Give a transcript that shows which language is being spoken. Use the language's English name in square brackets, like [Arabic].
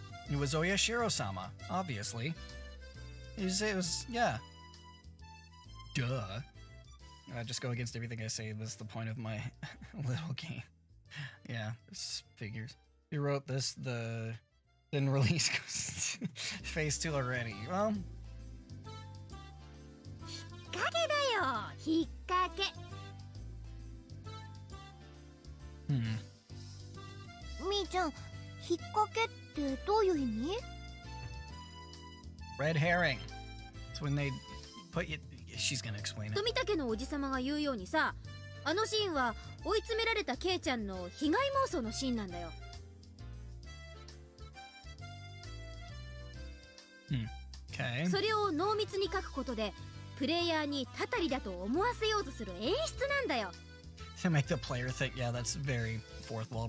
[English] It was Oyashiro-sama, obviously. It was, yeah. Duh. Just go against everything I say. That's the point of my little game. Yeah, this figures. You wrote this, didn't release phase 2 already. Well. [Japanese] 引っ掛けだよ、引っ掛け。みーちゃん、引っ掛けってどういう意味？ [English] Red herring. It's when they put you. She's gonna explain it. [Japanese] 富武のおじさまが言うようにさ、あのシーンは追い詰められたケイちゃんの被害妄想のシーンなんだよ。 [English] Okay. [Japanese] それを濃密に書くことでプレイヤーにたたりだと思わせようとする演出なんだよ。 [English] To make the player think, yeah, that's very fourth wall